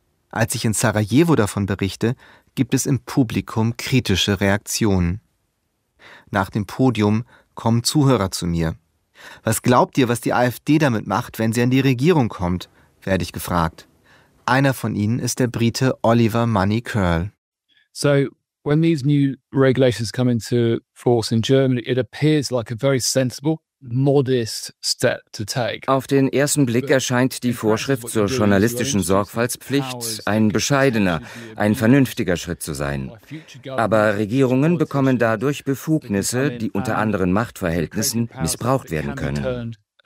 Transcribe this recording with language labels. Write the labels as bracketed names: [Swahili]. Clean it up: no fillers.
[German] Als ich in Sarajevo davon berichte, gibt es im Publikum kritische Reaktionen. Nach dem Podium kommen Zuhörer zu mir. Was glaubt ihr, was die AfD damit macht, wenn sie an die Regierung kommt, werde ich gefragt. Einer von ihnen ist der Brite Oliver Money Curl. [English] So, when these new regulations come into force in Germany, it appears like a very sensible, modest step to take. [German] Auf den ersten Blick erscheint die Vorschrift zur journalistischen Sorgfaltspflicht ein bescheidener, ein vernünftiger Schritt zu sein. Aber Regierungen bekommen dadurch Befugnisse, die unter anderen Machtverhältnissen missbraucht werden können.